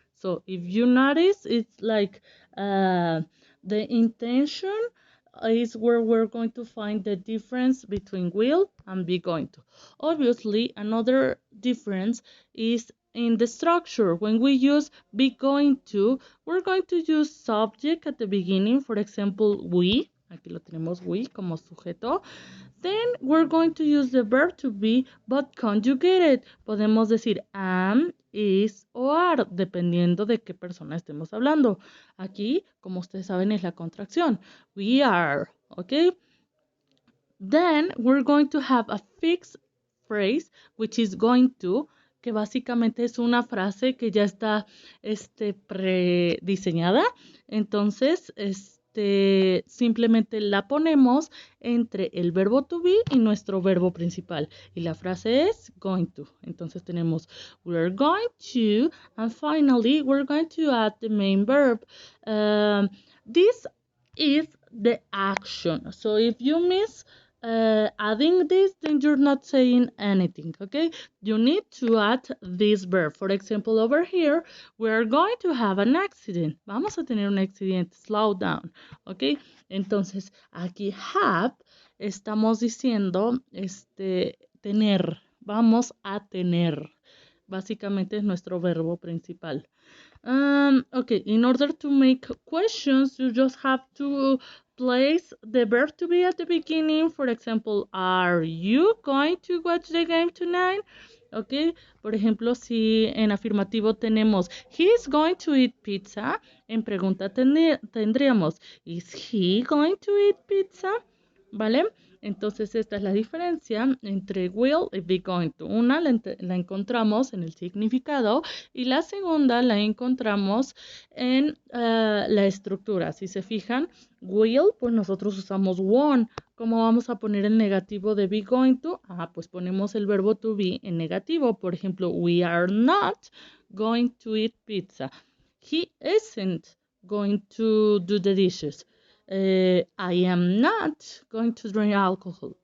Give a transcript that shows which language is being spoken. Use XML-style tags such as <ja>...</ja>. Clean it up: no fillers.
<en>So if you notice, it's like the intention is where we're going to find the difference between will and be going to. Obviously, another difference is in the structure. When we use be going to, we're going to use subject at the beginning. For example, we.</en> <es>Aquí lo tenemos we como sujeto.</es> <en>Then we're going to use the verb to be, but conjugated.</en> <es>Podemos decir am, is o are, dependiendo de qué persona estemos hablando. Aquí, como ustedes saben, es la contracción.</es> <en>We are, okay? Then we're going to have a fixed phrase, which is going to,</en> <es>que básicamente es una frase que ya está prediseñada. Entonces, simplemente la ponemos entre el verbo to be y nuestro verbo principal. Y la frase es going to. Entonces tenemos</es> <en>we're going to, and finally we're going to add the main verb. This is the action. So if you miss adding this, then you're not saying anything, okay? You need to add this verb. For example, over here, we're going to have an accident.</en> <es>Vamos a tener un accidente.</es> <en>Slow down, okay?</en> <es>Entonces, aquí have, estamos diciendo, tener. Vamos a tener. Básicamente es nuestro verbo principal.</es> <en>Okay, in order to make questions, you just have to place the verb to be at the beginning. For example, are you going to watch the game tonight?</en> <es>Okay, por ejemplo, si en afirmativo tenemos</es> <en>he's going to eat pizza,</en> <es>en pregunta tendríamos</es> <en>is he going to eat pizza?</en> <es>¿Vale? Entonces, esta es la diferencia entre will y be going to. Una la encontramos en el significado y la segunda la encontramos en la estructura. Si se fijan, will, pues nosotros usamos want ¿Cómo vamos a poner el negativo de be going to? Pues ponemos el verbo to be en negativo. Por ejemplo,</es> <en>we are not going to eat pizza. He isn't going to do the dishes. I am not going to drink alcohol.</en>